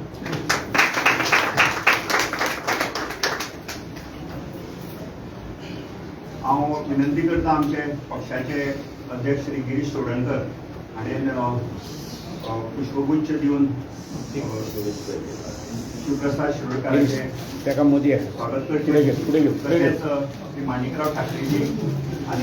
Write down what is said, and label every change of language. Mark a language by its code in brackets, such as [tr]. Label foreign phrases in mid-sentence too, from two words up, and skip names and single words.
[kok] हांव विनंती करता आमचे पक्षाचे अध्यक्ष श्री गिरीश चोडणकर हाणें पुष्पगुच्छ दिवन शिवप्रसाद शिरोडकरांचे तेका मोदी आहे स्वागत [mr] पुढे घे, पुढे घे, पुढे घे. [kok] तशेंच श्री माणिकराव ठाकरेजी आणि